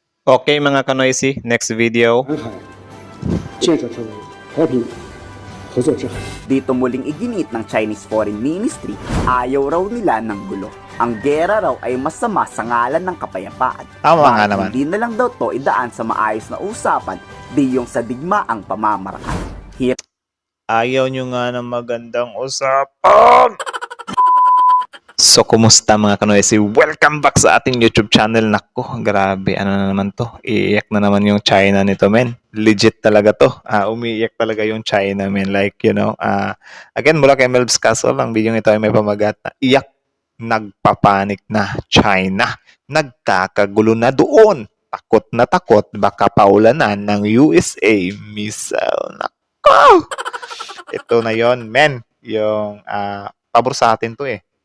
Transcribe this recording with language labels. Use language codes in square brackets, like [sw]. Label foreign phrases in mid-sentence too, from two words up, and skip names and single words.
[tl] Okay mga kanoisy, [en] next video. [zh] 南海建设成为和平合作之海。 [tl] Dito muling iginit ng Chinese Foreign Ministry, ayaw raw nila ng gulo. Ang gera raw ay masama sa ngalan ng kapayapaan. Tama nga Bakit naman. Hindi na lang daw to idaan sa maayos na usapan, di yung sa digmaang pamamaraan. Ayaw nyo nga ng magandang usapan. So, kumusta mga kanoisy? [en] Welcome back [tl] sa ating YouTube channel. Nako, grabe. Ano na naman to? Iiyak na naman yung China nito, men. Legit talaga to. Umiiyak talaga yung China, men. [en] Like, again, [tl] mula kay Melbs Castle, ang video ito ay may pamagat na iyak. Nagpapanik na China. Nagkakagulo na doon. Takot na takot. Baka paulanan ng USA missile. Nako! Ito na yon, men. Yung pabor sa atin to eh.